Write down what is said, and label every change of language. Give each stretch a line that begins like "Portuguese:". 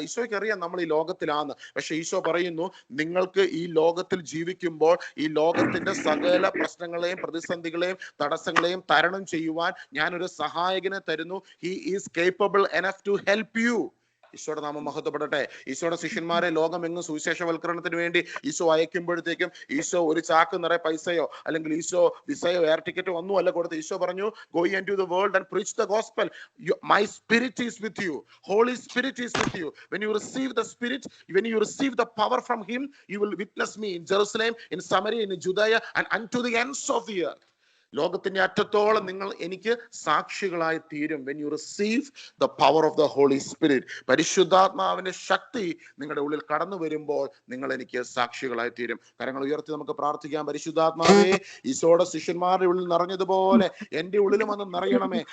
Malayalam: ഈശോയ്ക്ക് അറിയാം നമ്മൾ ഈ ലോകത്തിലാണ്. പക്ഷെ ഈശോ പറയുന്നു നിങ്ങൾക്ക് ഈ ലോകത്തിൽ ജീവിക്കുമ്പോൾ ഈ ലോകത്തിന്റെ സകല പ്രശ്നങ്ങളെയും പ്രതിസന്ധികളെയും തടസ്സങ്ങളെയും തരണം ചെയ്യുവാൻ ഞാനൊരു സഹായകനെ തരുന്നു.
English: He is capable enough to help you.
Malayalam: ഈശോയുടെ നാമം മഹത്വപ്പെടട്ടെ. ഈശോയുടെ ശിഷ്യന്മാരെ ലോകമെങ്ങും സുവിശേഷവൽക്കരണത്തിന് വേണ്ടി ഈശോ അയക്കുമ്പോഴത്തേക്കും ഈശോ ഒരു ചാക്ക് നിറയെ പൈസയോ അല്ലെങ്കിൽ ഈശോ വിസയോ എയർ ടിക്കറ്റോ ഒന്നും അല്ല കൊടുത്ത്. ഈശോ പറഞ്ഞു,
English: Go into the world and preach the gospel. My spirit is with you. Holy Spirit is with you. When you receive the Spirit, when you receive the power from him, you will witness me in Jerusalem, in Samaria, in Judea and unto the ends of the earth.
Malayalam: ലോകത്തിന്റെ അറ്റത്തോളം നിങ്ങൾ എനിക്ക് സാക്ഷികളായി തീരും.
English: when you receive the power of the Holy Spirit,
Malayalam: പരിശുദ്ധാത്മാവിന്റെ ശക്തി നിങ്ങളുടെ ഉള്ളിൽ കടന്നു വരുമ്പോൾ നിങ്ങൾ എനിക്ക് സാക്ഷികളായി തീരും. കരങ്ങൾ ഉയർത്തി നമുക്ക് പ്രാർത്ഥിക്കാം. പരിശുദ്ധാത്മാവേ, ഈശോയുടെ ശിഷ്യന്മാരുടെ ഉള്ളിൽ നിറഞ്ഞതുപോലെ എൻ്റെ ഉള്ളിലും വന്ന് നിറയണമേ.